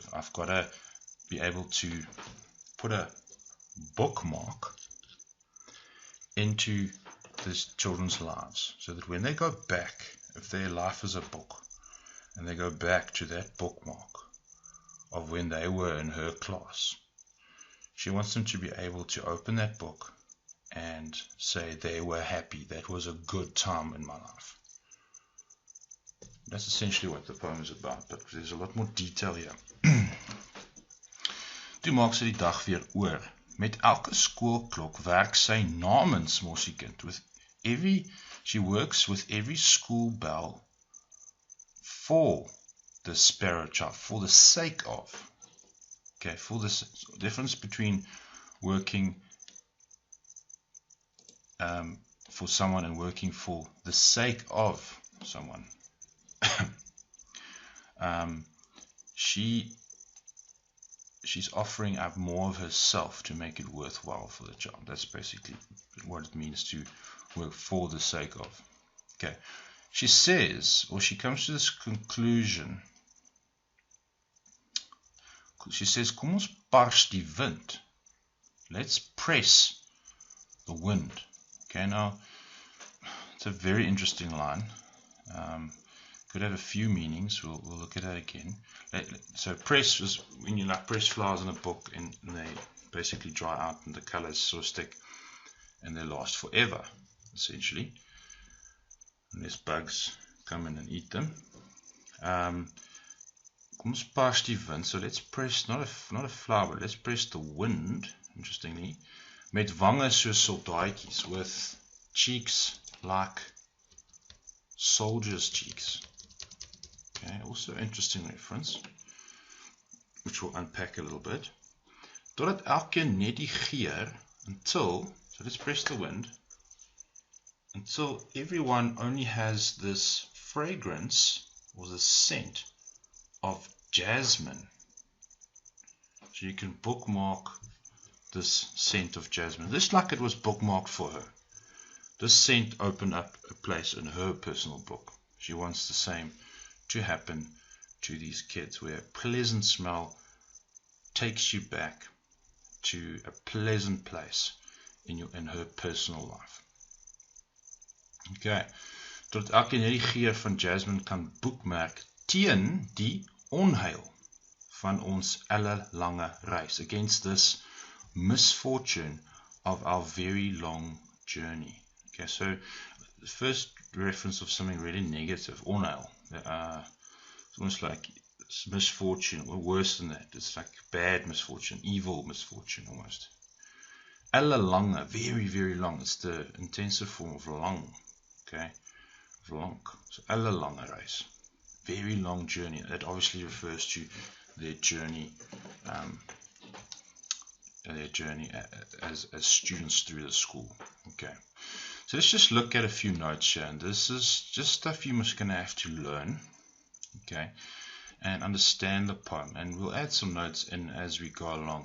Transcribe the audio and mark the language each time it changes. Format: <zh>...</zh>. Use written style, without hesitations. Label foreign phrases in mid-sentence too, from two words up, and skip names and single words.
<en>I've got to be able to put a bookmark into these children's lives, so that when they go back, if their life is a book, and they go back to that bookmark of when they were in her class, she wants them to be able to open that book and say they were happy. That was a good time in my life. That's essentially what the poem is about, but there's a lot more detail here.</en> <af>Toe maak sy die dag weer oor. Met elke skoolklok werk sy namens Morsi kind.</af> <en>She works with every school bell for the sparrow child, for the sake of. Okay, for this difference between working for someone and working for the sake of someone. She's offering up more of herself to make it worthwhile for the child. That's basically what it means to work for the sake of. Okay. She says, or she comes to this conclusion. She says,</en> <af>kom ons pars die wind.</af> <en>Let's press the wind. Okay, now, it's a very interesting line. Could have a few meanings. We'll look at that again. So press is when you press flowers in a book and they basically dry out and the colors sort of stick and they last forever, essentially. Unless bugs come in and eat them.</en> <af>Kom ons pars die wind.</af> <en>So let's press not a flower, but let's press the wind. Interestingly,</en> <af>met wange soos soldaatjies,</af> <en>with cheeks like soldiers' cheeks. Okay, also interesting reference, which we'll unpack a little bit.</en> <af>Totdat elkeen net die geur</af> <en>until, so let's press the wind, until everyone only has this fragrance or the scent of jasmine. So you can bookmark this scent of jasmine. Just like it was bookmarked for her. This scent opened up a place in her personal book. She wants the same to happen to these kids, where a pleasant smell takes you back to a pleasant place in her personal life. Okay.</en> <af>Tot elkeen hierdie geur van jasmine kan boekmerk teen die onheil van ons ellelange reis.</af> <en>Against this misfortune of our very long journey. Okay, so the first reference of something really negative, onheil. It's almost like it's misfortune, or worse than that. It's like bad misfortune, evil misfortune almost. Ellelange, very, very long. It's the intensive form of lang. Okay, of lang. So</en> <af>ellelange reis.</af> <en>Very long journey. That obviously refers to their journey as students through the school. Okay, so let's just look at a few notes here, and this is just stuff you're just going to have to learn, okay, and understand the poem, and we'll add some notes in as we go along.</en>